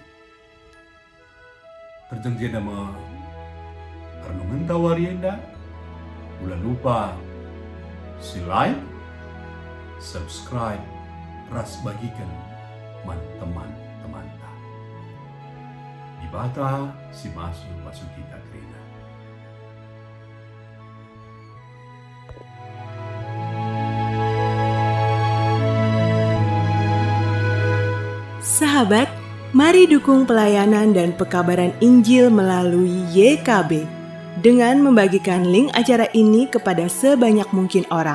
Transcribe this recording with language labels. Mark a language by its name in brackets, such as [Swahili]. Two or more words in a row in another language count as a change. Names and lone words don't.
[Batak Karo] Terjengje nama renungan tawarienda. Ulah lupa si [English] like, subscribe, [Batak Karo] ras bagikan man teman-teman ta. Dibata si masuk kita terina. [Indonesian] Sahabat, mari dukung pelayanan dan pekabaran Injil melalui YKB dengan membagikan link acara ini kepada sebanyak mungkin orang.